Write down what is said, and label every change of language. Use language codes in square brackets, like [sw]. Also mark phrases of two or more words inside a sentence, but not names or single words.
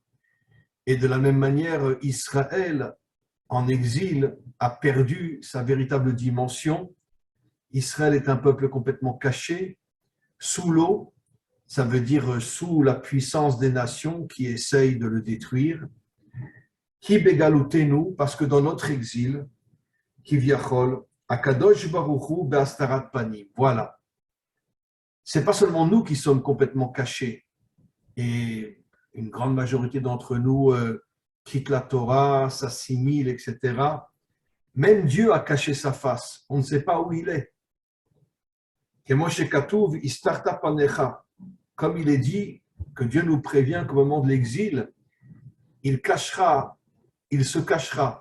[fr] Et de la même manière, Israël en exil a perdu sa véritable dimension. Israël est un peuple complètement caché, sous l'eau, ça veut dire sous la puissance des nations qui essayent de le détruire. [he] כי בגלותנו, [fr] parce que dans notre exil, [he] כביכול הקדוש ברוך הוא בהסתרת פנים. [fr] Voilà. C'est pas seulement nous qui sommes complètement cachés, et une grande majorité d'entre nous quittent la Torah, s'assimilent, etc. Même Dieu a caché sa face. On ne sait pas où il est. Comme il est dit, que Dieu nous prévient qu'au moment de l'exil, il cachera, il se cachera.